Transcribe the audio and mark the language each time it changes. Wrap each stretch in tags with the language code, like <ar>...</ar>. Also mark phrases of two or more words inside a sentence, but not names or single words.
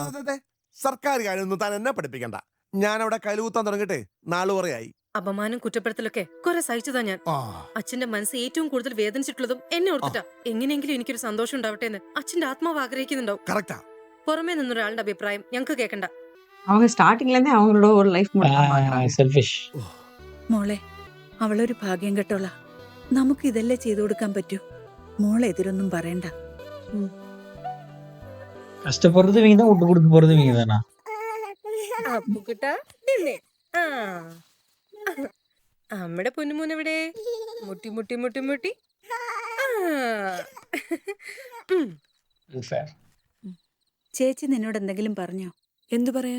<ml>സർക്കാർ കാര്യമൊന്നും താൻ എന്നെ പഠിപ്പിക്കണ്ട. ഞാൻ അവിടെ കൈലൂത്താൻ തുടങ്ങിട്ടെ 4 വരെയായി. അപമാനം കുറ്റപ്പെടുത്തലൊക്കെ കുറെ സഹിച്ചതാ ഞാൻ. അച്ഛന്റെ മനസ്സ് ഏറ്റവും കൂടുതൽ വേദനിച്ചിട്ടുള്ളതും എന്നെ ഓർത്തിട്ടാ. എങ്ങനെയെങ്കിലും എനിക്കൊരു സന്തോഷം ഉണ്ടാവട്ടെ എന്ന് അച്ഛന്റെ ആത്മാവ് ആഗ്രഹിക്കുന്നുണ്ടാവും. പുറമേ നിന്നൊരാളുടെ അഭിപ്രായം ഞങ്ങൾക്ക് കേൾക്കണ്ട.</ml> <ta>அவங்க ஸ்டார்டிங்ல இருந்தே அவங்களோட ஒரு லைஃப்</ta> <ml>സെൽഫിഷ്. മോളെ, അവളൊരു ഭാഗ്യം കെട്ടോള. നമുക്ക് ഇതല്ലേ ചെയ്തു കൊടുക്കാൻ പറ്റൂ. മോളെ എതിരൊന്നും പറയണ്ട.</ml> <ta>கஷ்டப்படுறது வீங்க தான், விட்டு கொடுத்து போறது வீங்க தானா?</ta> <ml>അമ്മയുടെ പൊന്നുമോനെവിടെ? മുട്ടി മുട്ടി മുട്ടി മുട്ടി. ചേച്ചി നിന്നോട് എന്തെങ്കിലും പറഞ്ഞോ? എന്തു പറയാൻ?</ml>